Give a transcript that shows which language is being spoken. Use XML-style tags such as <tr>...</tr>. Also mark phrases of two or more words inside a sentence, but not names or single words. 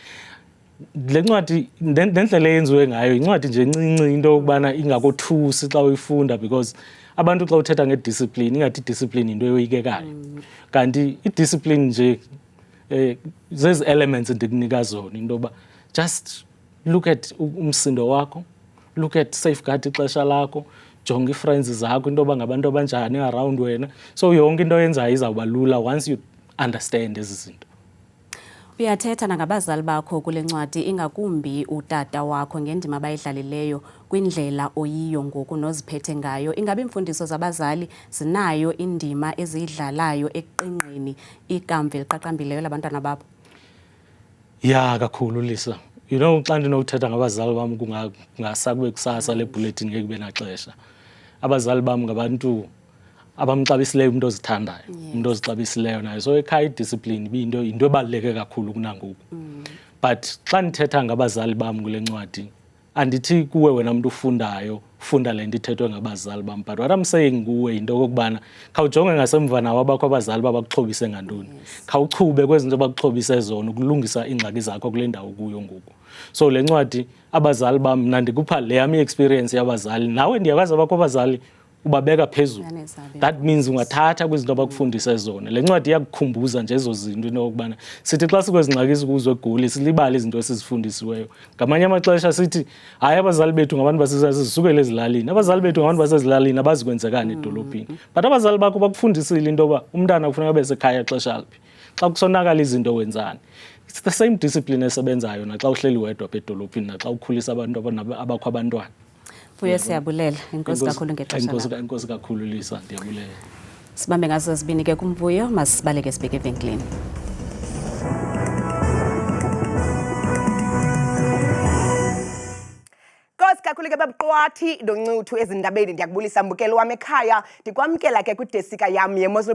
<xh>Le ncwadi nendlela eyenziwe ngayo incwadi nje encinci into yokubana ingakothusi xa uyifunda, because abantu xa uthetha ngediscipline ingathi idiscipline into eyoyikekayo, kanti idiscipline nje zezi elements ndikunika zona into yoba</xh> <en>just look at</en> <xh>umsindo wakho,</xh> <en>look at safeguard</en> <xh>ixesha lakho, jonga ii-friends zakho into yoba ngabantu abanjani around wena. So yonke into oyenzayo izawuba lula</xh> <en>once you understand</en> <xh>ezi zinto. Uyathetha nangabazali bakho kule ncwadi, ingakumbi utata wakho ngendima abayidlalileyo kwindlela oyiyo ngoku noziphethe ngayo. Ingabe imfundiso zabazali zinayo indima eziyidlalayo ekuqingqeni ikamva eliqaqambileyo labantwana babo? Ya kakhulu Lisa.</xh> <en>You know,</en> <xh>xa ndinothetha ngabazali bam kungasakube kusasa le bulletin ngeke kube naxesha. Abazali bam ngabantu abamxabisileyo umuntu ozithandayo, umuntu ozixabisileyo nayo. So ekhaya idiscipline into ebaluleke kakhulu kunangoku. But xa ndithetha ngabazali bam kule ncwadi, andithi kuwe wena umuntu ufundayo, ufunda le nto ithethwe ngabazali bam.</xh> <en>But what I'm saying</en> <xh>kuwe into okokubana khawujonge ngasemva nawo abakho abazali babakuxhobise ngantoni. Khawuchube kwezinto abakuxhobise zona ukulungisa iingxaki zakho kule ndawo kuyo ngoku. So le ncwadi abazali bam mna ndikupha le yami experience yabazali, nawe ndiyakwazi abakho abazali ubabeka phezulu.</xh> <en>That means</en> <xh>ungathatha kwizinto abakufundise zona. Le ncwadi iyakukhumbuza nje ezo zinto into yokubana sithi xa sikwezingxaki kuzo eGoli silibala izinto esizifundisiweyo. Ngamanye amaxesha sithi hayi abazali bethu ngabantu basisukele ezilalini, abazali bethu ngabantu basezilalini abazikwenzekani edolophini. But abazali bakho bakufundisile into yoba umntana kufuneka abe sekhaya ixesha liphi, xa kusonakala izinto wenzani.</xh> <en>It's the same discipline</en> <xh>esebenzayo naxa uhleli wedwa apha edolophini naxa ukhulisa abantu abakho abantwana. Mvuyo siyabulela, inkosi kakhulu ngexesha lakho. Inkosi kakhulu Lisa, ndiyabulela. Sibambe ngazo zibini ke kuMvuyo, masibaleke sibheke evenkileni. Kakhulu ke babuqwathi doncuthu ezindabeni, ndiyakubulisa mbukeli wami ekhaya, ndikwamkela ke kwidesika yami yeMozulu.</xh>